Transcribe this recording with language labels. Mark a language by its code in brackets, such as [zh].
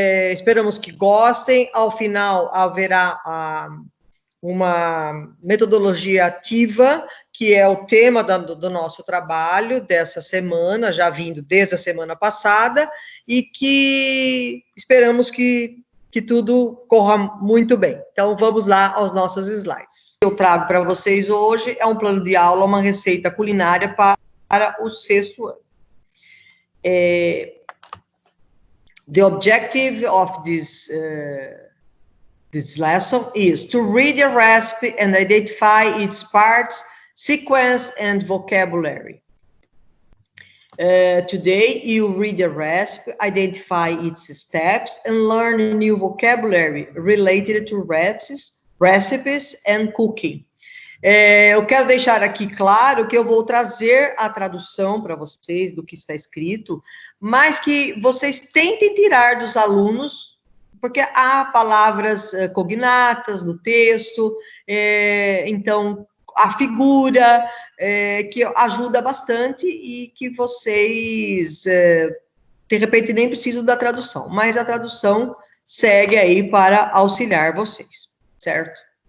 [pt] Esperamos que gostem. Ao final haverá uma metodologia ativa, que é o tema do nosso trabalho dessa semana, já vindo desde a semana passada, e que esperamos que tudo corra muito bem. Então, vamos lá aos nossos slides. Eu trago para vocês hoje é um plano de aula, uma receita culinária para o 6º ano. [en] The objective of this lesson is to read a recipe and identify its parts, sequence, and vocabulary. Today, you read the recipe, identify its steps, and learn new vocabulary related to recipes and cooking. [pt] Eu quero deixar aqui claro que eu vou trazer a tradução para vocês do que está escrito, mas que vocês tentem tirar dos alunos, porque há palavras cognatas no texto, então a figura que ajuda bastante e que vocês, de repente, nem precisam da tradução, mas a tradução segue aí para auxiliar vocês, certo?